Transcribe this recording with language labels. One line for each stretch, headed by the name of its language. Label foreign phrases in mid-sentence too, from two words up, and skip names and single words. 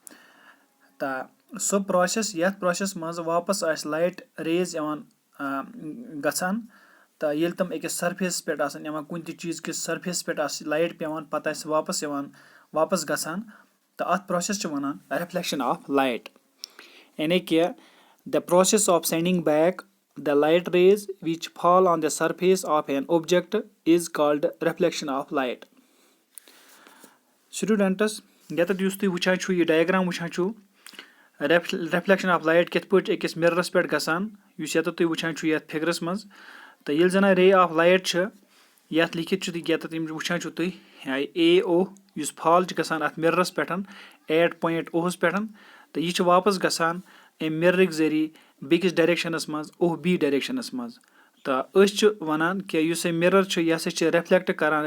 Kashmiri: تہٕ سُہ پروسیس یتھ پروسیس منٛز واپس آسہِ
English: light rays
Kashmiri: یِوان گژھان تہٕ ییٚلہِ تِم أکِس سرفیسس پٮ۪ٹھ آسن یِوان کُنہِ تہِ چیٖز کِس سرفیسس پٮ۪ٹھ آسہِ لایٹ پیٚوان پتہٕ آسہِ واپس یِوان واپس گژھان تہٕ اتھ پروسیس چھِ ونان
English: reflection of light
Kashmiri: یعنی کہِ
English: the process of sending back the light rays which fall on the surface of an object is called reflection of light.
Kashmiri: Students, ییٚتٮ۪تھ یُس تُہۍ وٕچھان چھُو یہِ ڈایگرام وٕچھان چھُو
English: reflection of light
Kashmiri: کِتھ پٲٹھۍ أکِس مِررس پٮ۪ٹھ گژھان یُس ییٚتٮ۪تھ تُہۍ وٕچھان چھُو یتھ فِگرس منٛز تہٕ ییٚلہِ زن
English: ray of light
Kashmiri: چھِ یتھ لیکھِتھ چھُ ییٚتٮ۪تھ یِم وٕچھان چھُو تُہۍ اے او یُس فال چھِ گژھان اتھ مِررس پٮ۪ٹھ 8.0 پٮ۪ٹھ تہٕ یہِ چھِ واپس گژھان امہِ مِررٕکۍ ذٔریعہٕ بیٚکِس ڈایریکشنس منٛز بی ڈایریکشنس منٛز تہٕ أسۍ چھِ ونان کہِ یُس یہِ مِرر چھُ یہِ ہسا چھِ رِفلیکٹ کران